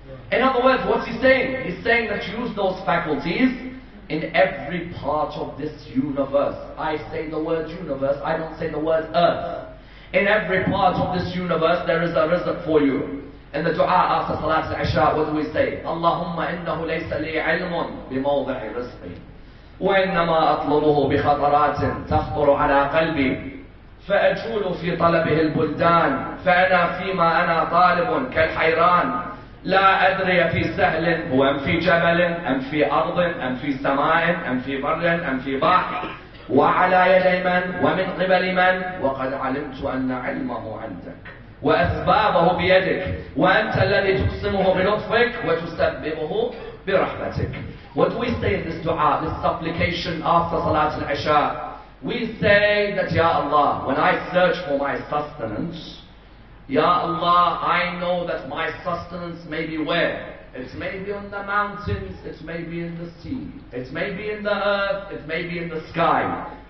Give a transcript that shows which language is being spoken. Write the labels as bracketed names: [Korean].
[English] In other words, what's he saying? He's saying that use those faculties in every part of this universe. I say the word universe, I don't say the word earth. In every part of this universe, there is a rizq for you. In the dua after Salat al-Isha, what do we say? [Arabic] Allahumma innahu laysa li ilmun bimawdi'i rizqi. وإنما أطلبه بخطرات تخطر على قلبي فأجول في طلبه البلدان فأنا فيما أنا طالب كالحيران لا أدري في سهل هو أم في جبل أم في أرض أم في سماء أم في بر أم في بحر وعلى يدي من ومن قبل من وقد علمت أن علمه عندك وأسبابه بيدك وأنت الذي تقسمه بلطفك وتسببه برحمتك. [English] What do we say in this dua, this supplication after Salat al-Isha? We say that, Ya Allah, when I search for my sustenance, Ya Allah, I know that my sustenance may be where? It may be on the mountains, it may be in the sea, it may be in the earth, it may be in the sky.